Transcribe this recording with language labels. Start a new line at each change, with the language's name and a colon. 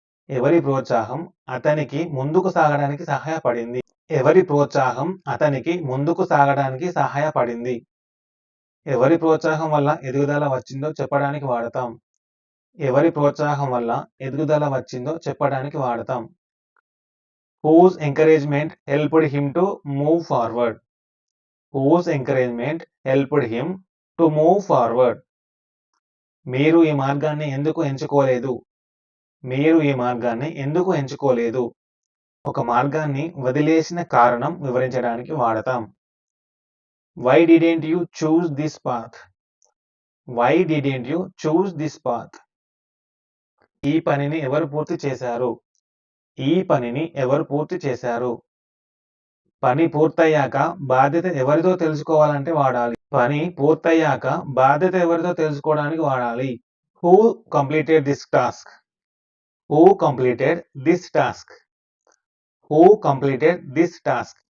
Telugu: ఎవరి ప్రోత్సాహం అతనికి ముందుకు సాగడానికి సహాయపడింది? ఎవరి ప్రోత్సాహం అతనికి ముందుకు సాగడానికి సహాయపడింది? ఎవరి ప్రోత్సాహం వల్ల ఎదుగుదల వచ్చిందో చెప్పడానికి వాడతాం. ఎవరి ప్రోత్సాహం వల్ల ఎదుగుదల వచ్చిందో చెప్పడానికి వాడతాం.
English: Whose encouragement helped him to move forward? Whose encouragement helped him to move forward?
Telugu: మీరు ఈ మార్గాన్ని ఎందుకు ఎంచుకోలేదు? మీరు ఈ మార్గాన్ని ఎందుకు ఎంచుకోలేదు? ఒక మార్గాన్ని వదిలేసిన కారణం వివరించడానికి వాడతాం.
English: Why didn't you choose this path? Why didn't you choose this path?
Telugu: ఈ పనిని ఎవరు పూర్తి చేశారు? ఈ పనిని ఎవరు పూర్తి చేశారు? పని పూర్తయ్యాక బాధ్యత ఎవరిదో తెలుసుకోవాలంటే వాడాలి. పని పూర్తయ్యాక బాధ్యత ఎవరిదో తెలుసుకోవడానికి వాడాలి.
English: Who completed this task? Who completed this task? Who completed this task?